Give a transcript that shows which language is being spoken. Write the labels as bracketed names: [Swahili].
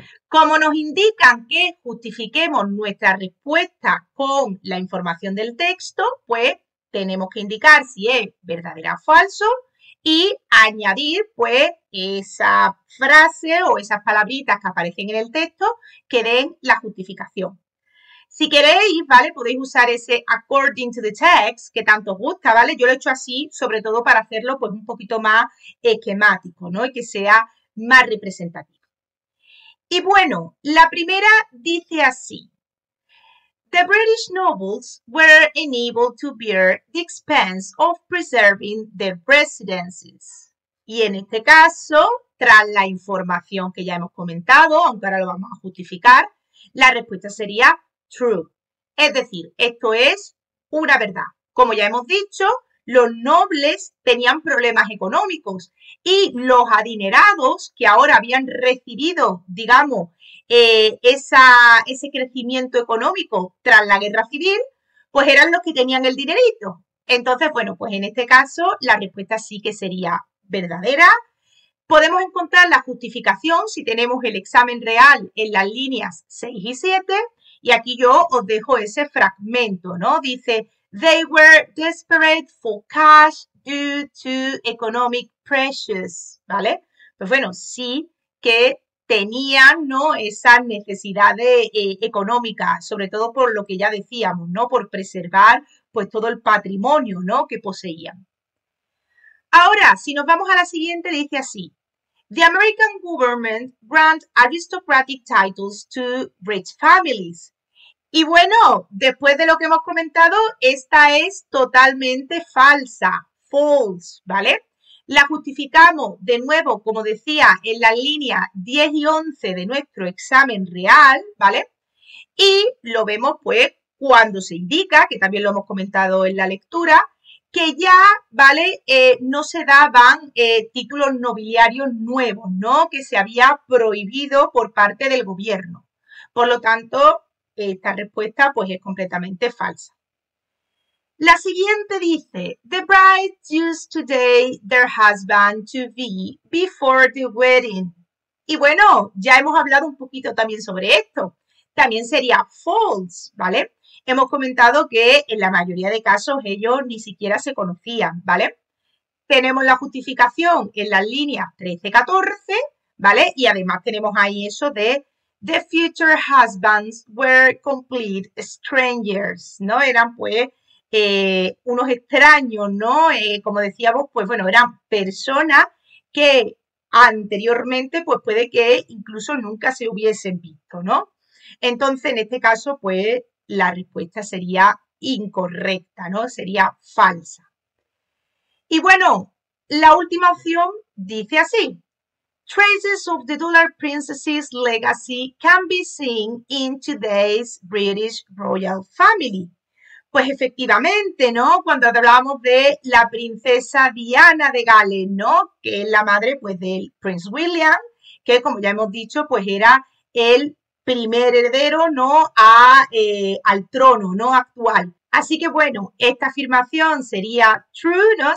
[Spanish] Como nos indican que justifiquemos nuestra respuesta con la información del texto, pues tenemos que indicar si es verdadera o falso y añadir pues esa frase o esas palabritas que aparecen en el texto que den la justificación. Si queréis, ¿vale? Podéis usar ese [English] according to the text [Spanish] que tanto os gusta, ¿vale? Yo lo he hecho así, sobre todo para hacerlo pues un poquito más esquemático, ¿no? Y que sea más representativo. Y bueno, la primera dice así: [English] The British nobles were enabled to bear the expense of preserving their residences. [Spanish] Y en este caso, tras la información que ya hemos comentado, aunque ahora lo vamos a justificar, la respuesta sería true. Es decir, esto es una verdad. Como ya hemos dicho, los nobles tenían problemas económicos y los adinerados que ahora habían recibido, digamos, ese crecimiento económico tras la guerra civil, pues eran los que tenían el dinerito. Entonces, bueno, pues en este caso la respuesta sí que sería verdadera. Podemos encontrar la justificación si tenemos el examen real en las líneas 6 y 7. Y aquí yo os dejo ese fragmento, ¿no? Dice, [English] they were desperate for cash due to economic pressures, [Spanish] ¿vale? Pues bueno, sí que tenían, ¿no? Esas necesidades económicas, sobre todo por lo que ya decíamos, ¿no? Por preservar, pues, todo el patrimonio, ¿no? Que poseían. Ahora, si nos vamos a la siguiente, dice así. [English] The American government grants aristocratic titles to rich families. [Spanish] Y bueno, después de lo que hemos comentado, esta es totalmente falsa, false, ¿vale? La justificamos de nuevo, como decía, en las líneas 10 y 11 de nuestro examen real, ¿vale? Y lo vemos pues cuando se indica, que también lo hemos comentado en la lectura, que ya, ¿vale? No se daban títulos nobiliarios nuevos, ¿no? Que se había prohibido por parte del gobierno. Por lo tanto, esta respuesta pues es completamente falsa. La siguiente dice, [English] the bride used to date their husband to be before the wedding. [Spanish] Y bueno, ya hemos hablado un poquito también sobre esto. También sería false, ¿vale? Hemos comentado que en la mayoría de casos ellos ni siquiera se conocían, ¿vale? Tenemos la justificación en las líneas 13-14, ¿vale? Y además tenemos ahí eso de [English] the future husbands were complete strangers, [Spanish] ¿no? Eran pues unos extraños, ¿no? Como decíamos, pues bueno, eran personas que anteriormente pues puede que incluso nunca se hubiesen visto, ¿no? Entonces, en este caso, pues la respuesta sería incorrecta, ¿no? Sería falsa. Y bueno, la última opción dice así. [English] Traces of the Dollar Princess's legacy can be seen in today's British royal family. [Spanish] Pues efectivamente, ¿no? Cuando hablábamos de la princesa Diana de Gales, ¿no? Que es la madre, pues, del Prince William, que como ya hemos dicho, pues era el primer heredero, ¿no? Al trono, ¿no? Actual. Así que, bueno, esta afirmación sería true, ¿no?